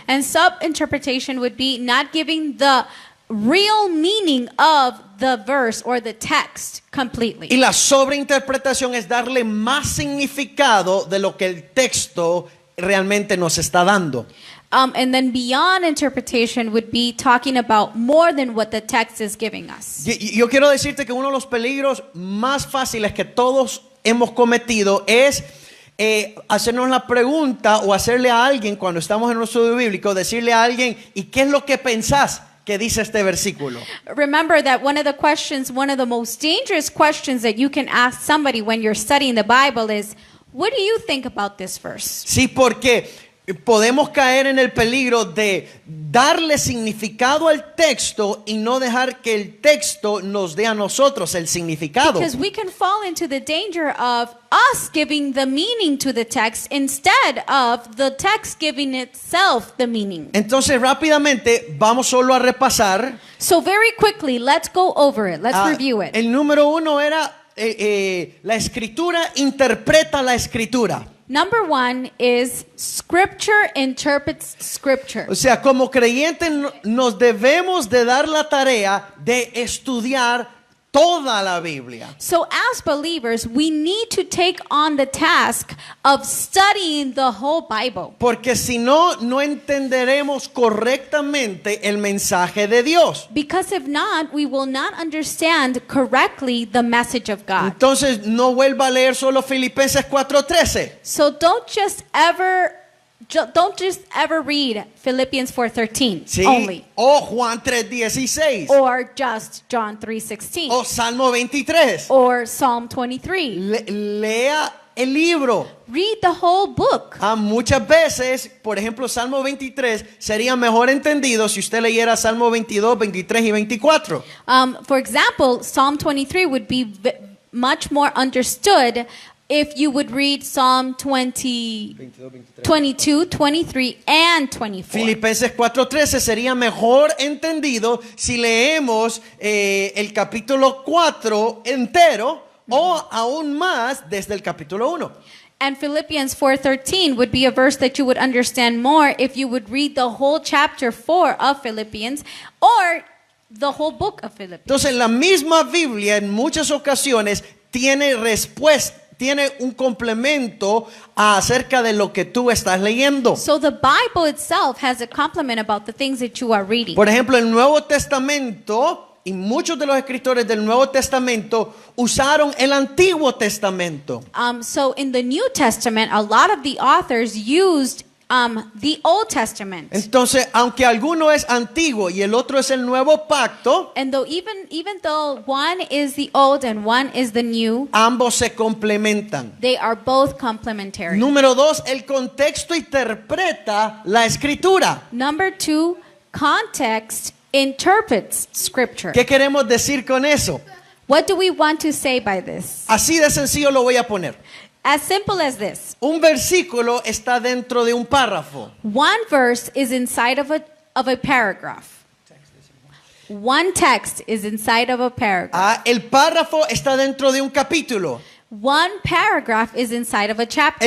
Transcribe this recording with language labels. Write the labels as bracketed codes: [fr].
[en] And subinterpretation would be not giving the real meaning of the verse or the text completely. [es] Y la sobreinterpretación es darle más significado de lo que el texto realmente nos está dando. [en] And then beyond interpretation would be talking about more than what the text is giving us. [es] Yo quiero decirte que uno de los peligros más fáciles que todos hemos cometido es hacernos la pregunta o hacerle a alguien cuando estamos en un estudio bíblico, decirle a alguien, ¿y qué es lo que pensás que dice este versículo? [en] Remember that one of the most dangerous questions that you can ask somebody when you're studying the Bible is, what do you think about this verse? [es] Sí, porque podemos caer en el peligro de darle significado al texto y no dejar que el texto nos dé a nosotros el significado. [en] Because we can fall into the danger of us giving the meaning to the text instead of the text giving itself the meaning. [es] Entonces rápidamente vamos solo a repasar. [en] So very quickly, let's go over it. Let's review it. [es] El número 1 era la escritura interpreta la escritura. [en] Number 1 is Scripture interprets Scripture. [es] O sea, como creyentes nos debemos de dar la tarea de estudiar toda la Biblia. [en] So as believers, we need to take on the task of studying the whole Bible. [es] Porque si no, no entenderemos correctamente el mensaje de Dios. [en] Because if not, we will not understand correctly the message of God. [es] Entonces, no vuelva a leer solo Filipenses 4:13. [en] So don't just ever read Philippians 4:13 [es] ¿Sí? [en] only, [es] O Juan 3:16. [en] or just John 3:16, [es] O Salmo 23. [en] or Psalm 23. [es] Lea el libro. [en] Read the whole book. [es] Muchas veces, por ejemplo, Salmo 23 sería mejor entendido si usted leyera Salmo 22, 23 y 24. [en] For example, Psalm 23 would be much more understood if you would read Psalm 22, 23, and 24. [es] Filipenses 4:13 sería mejor entendido si leemos el capítulo 4 entero o aún más desde el capítulo 1. [en] And Philippians 4:13 would be a verse that you would understand more if you would read the whole chapter 4 of Philippians or the whole book of Philippians. [es] Entonces, la misma Biblia en muchas ocasiones tiene respuesta, tiene un complemento acerca de lo que tú estás leyendo. [en] So the Bible itself has a complement about the things that you are reading. [es] Por ejemplo, el Nuevo Testamento y muchos de los escritores del Nuevo Testamento usaron el Antiguo Testamento. [en] So in the New Testament, a lot of the authors used the Old Testament. [es] Entonces, aunque alguno es antiguo y el otro es el Nuevo Pacto, [en] And though even though one is the old and one is the new, [es] ambos se complementan. [en] they are both complementary. [es] Número 2, el contexto interpreta la escritura. [en] Number 2, context interprets Scripture. [es] ¿Qué queremos decir con eso? [en] What do we want to say by this? [es] Así de sencillo lo voy a poner. [en] As simple as this. [es] Un versículo está dentro de un párrafo. [en] One verse is inside of a paragraph. One text is inside of a paragraph. [es] El párrafo está dentro de un capítulo. [en] One paragraph is inside of a chapter.